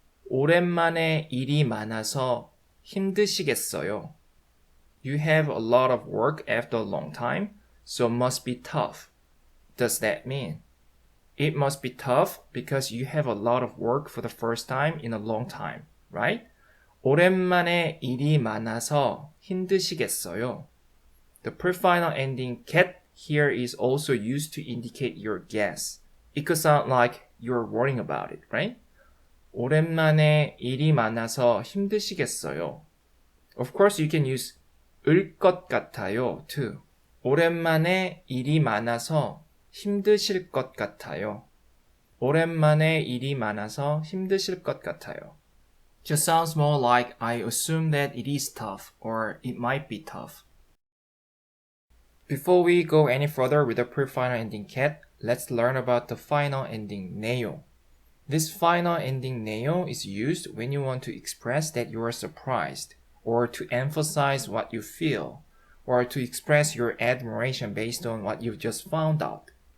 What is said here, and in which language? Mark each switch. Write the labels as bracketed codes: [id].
[ko] 오랜만에 일이 많아서 힘드시겠어요? [en] You have a lot of work after a long time, so must be tough. Does that mean? It must be tough because you have a lot of work for the first time in a long time, right? [ko] 오랜만에 일이 많아서 힘드시겠어요? [en] The pre-final ending get here is also used to indicate your guess. It could sound like you're worrying about it, right? [ko] 오랜만에 일이 많아서 힘드시겠어요. [en] Of course, you can use 을 것 같아요 too. [ko] 오랜만에 일이 많아서 힘드실 것 같아요. 오랜만에 일이 많아서 힘드실 것 같아요. [en] Just sounds more like I assume that it is tough or it might be tough. Before we go any further with the pre-final ending cat, let's learn about the final ending 네요. This final ending 네요 is used when you want to express that you are surprised, or to emphasize what you feel, or to express your admiration based on what you've just found out.